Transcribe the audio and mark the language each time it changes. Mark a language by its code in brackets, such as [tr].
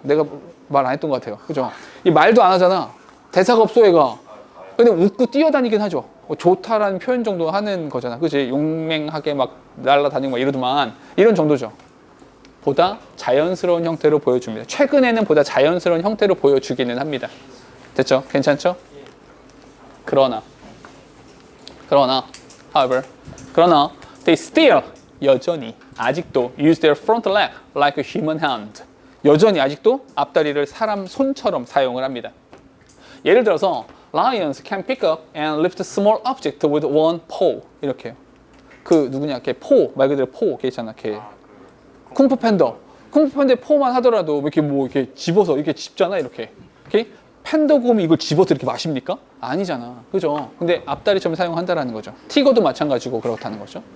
[ko] 내가 말 안 했던 것 같아요. 그죠? 이 말도 안 하잖아. 대사가 없어 얘가. 근데 웃고 뛰어다니긴 하죠. 좋다라는 표현 정도 하는 거잖아. 그치? 용맹하게 막 날아다니고 막 이러더만. 이런 정도죠. 보다 자연스러운 형태로 보여줍니다. 최근에는 보다 자연스러운 형태로 보여주기는 합니다. 됐죠? 괜찮죠? 그러나 [en] however they still [ko] 여전히 아직도 [en] use their front leg like a human hand. [ko] 여전히 아직도 앞다리를 사람 손처럼 사용을 합니다. 예를 들어서 [en] lions can pick up and lift small object with one paw. [ko] 이렇게요. 그 누구냐? 걔 포, 말 그대로 포, 걔 있잖아. 걔 쿵푸 팬더. 쿵푸 팬더의 포만 하더라도 이렇게 집어서 이렇게 집잖아, 이렇게. 오케이? 팬더곰이 이걸 집어서 이렇게 마십니까? 아니잖아. 그죠? 근데 앞다리처럼 사용한다라는 거죠. 티거도 마찬가지고 그렇다는 거죠.